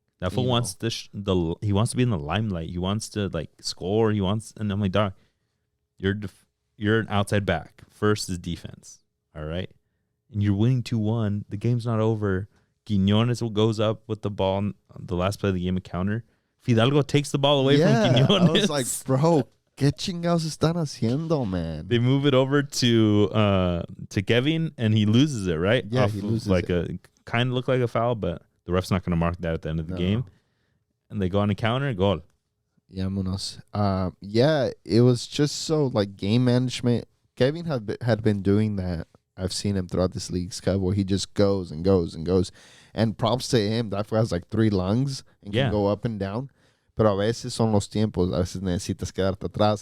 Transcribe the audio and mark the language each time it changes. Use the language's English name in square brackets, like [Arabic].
[English] That fool wants he wants to be in the limelight. He wants to, like, score. And I'm like, dog, you're an outside back. First is defense, all right? And you're winning 2-1. The game's not over. Quiñones goes up with the ball on the last play of the game, a counter. Fidalgo takes the ball away from Quiñones. I was like, bro, [Spanish] ¿qué chingados están haciendo, [English] man? They move it over to Kevin, and he loses it, right? Yeah, he loses it. Kind of looked like a foul, but the ref's not going to mark that at the end of the game. And they go on a counter, goal. [Spanish] Vámonos. [English] Yeah, it was just so, like, game management. Kevin had been doing that. I've seen him throughout this League's Cup where he just goes and goes and goes. And props to him. That has like 3 lungs and can go up and down. [Spanish] Pero a veces son los tiempos. A veces necesitas quedarte atrás.